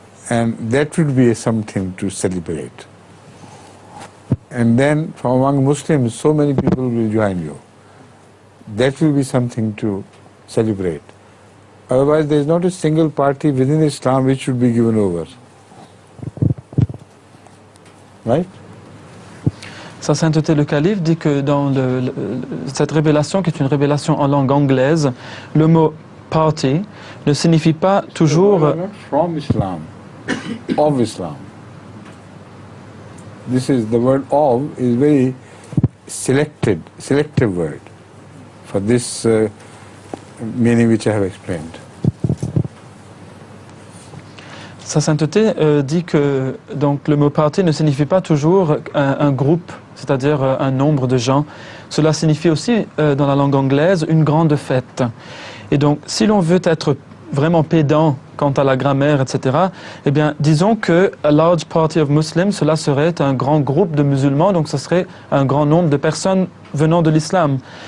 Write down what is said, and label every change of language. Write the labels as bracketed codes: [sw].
[en] And that would be something to celebrate. And then from among Muslims, so many people will join you. That will be something to celebrate. Otherwise, there is not a single party within Islam which should be given over. Right? [fr] Sa sainteté le calife dit que dans cette révélation, qui est une révélation en langue anglaise, le mot party ne signifie pas toujours... [en] Not from Islam, of Islam. This is, the word of is very selective word for this meaning which I have explained. [fr] Sa sainteté dit que donc, le mot party ne signifie pas toujours un groupe, c'est-à-dire un nombre de gens. Cela signifie aussi, dans la langue anglaise, une grande fête. Et donc, si l'on veut être vraiment pédant quant à la grammaire, etc., eh bien, disons que [en] a large party of Muslims, [fr] cela serait un grand groupe de musulmans, donc ce serait un grand nombre de personnes venant de l'islam.